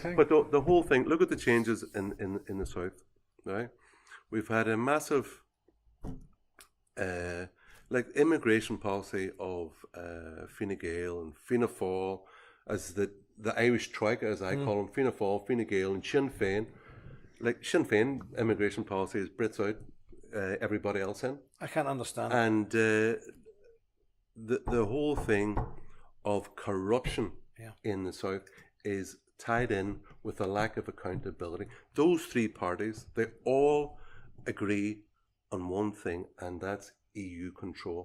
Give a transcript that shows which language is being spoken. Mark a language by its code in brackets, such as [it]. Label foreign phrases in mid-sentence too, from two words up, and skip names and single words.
[en] new thing. But the whole thing, look at the changes in the south, right? We've had a massive, immigration policy of Fine Gael and Fianna Fáil, as the Irish Troika, as I call them, Fianna Fáil, Fine Gael and Sinn Féin. Like, Sinn Féin immigration policy is Brits out, everybody else in. I can't understand. And the whole thing of corruption in the south is tied in with a lack of accountability. Those three parties, they all agree on one thing, and that's EU control.